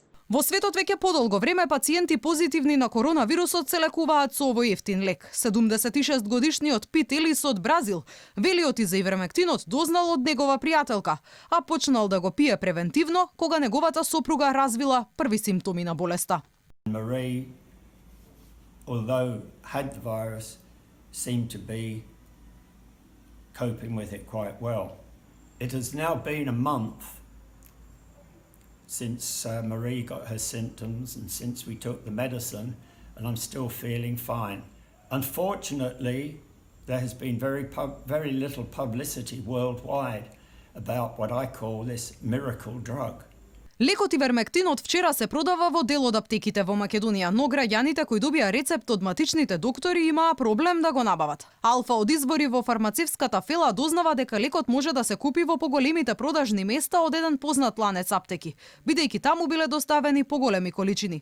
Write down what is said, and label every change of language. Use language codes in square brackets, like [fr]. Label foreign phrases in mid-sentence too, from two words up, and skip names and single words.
[mk] Во светот веќе подолго време пациенти позитивни на коронавирусот се лекуваат со овој ефтин лек. 76 годишниот Пит Елис од Бразил вели оти за ивермектинот дознал од негова пријателка, а почнал да го пие превентивно кога неговата сопруга развила први симптоми на болеста. [en] Marie, although had the virus, seemed to be coping with it quite well. It has now been a month since Marie got her symptoms and since we took the medicine, and I'm still feeling fine. Unfortunately, there has been very little publicity worldwide about what I call this miracle drug. [mk] Лекот ивермектин од вчера се продава во дел од аптеките во Македонија, но граѓаните кои добија рецепт од матичните доктори имаа проблем да го набават. Алфа од избори во фармацевската фела дознава дека лекот може да се купи во поголемите продажни места од еден познат ланец аптеки, бидејќи таму биле доставени поголеми количини.